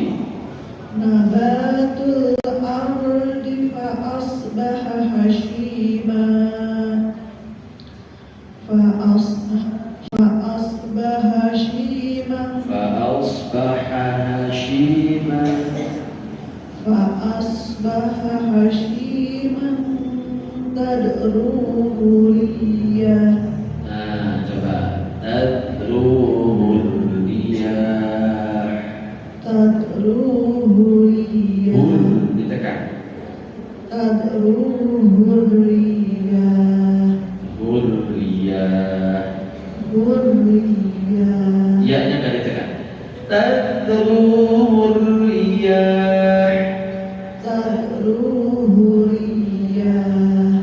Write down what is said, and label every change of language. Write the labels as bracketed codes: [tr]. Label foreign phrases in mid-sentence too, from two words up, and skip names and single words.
[ar] نبات الأرض فأصبح هشيما فأصبح هشيما تدعوه رياح. [id] Nah, coba [ar] تذروه الرياح. تدعوه رياح. [id] Ditekan. [ar] تذروه رياح. Hurriyah. Hurriyah. [id] Ya-nya nggak ditekan. [ar] تذروه رياح. تذروه رياح.